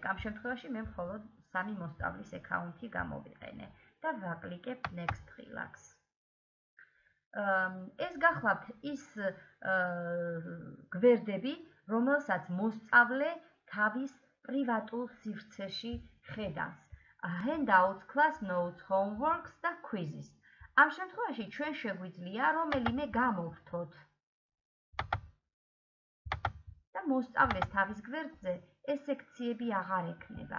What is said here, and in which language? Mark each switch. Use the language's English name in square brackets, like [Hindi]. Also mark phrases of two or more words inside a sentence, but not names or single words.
[Georgian] ამ შემთხვევაში მე მხოლოდ 3 მოსწავლის აკაუნტი გამოვიყენე და ვაკლიკებ [English] Next Relax. [Georgian] ეს გახლავთ ის გვერდები, რომელსაც მოსწავლე თავის პრივატულ სივრცეში ხედავს. [English] Handouts, class notes, homeworks და quizzes. [Georgian] ამ შემთხვევაში ჩვენ შეგვიძლია რომელიმე გამოვთოთ და მოსწავლეს თავის გვერდზე ეს სექციები აღარ ექნება.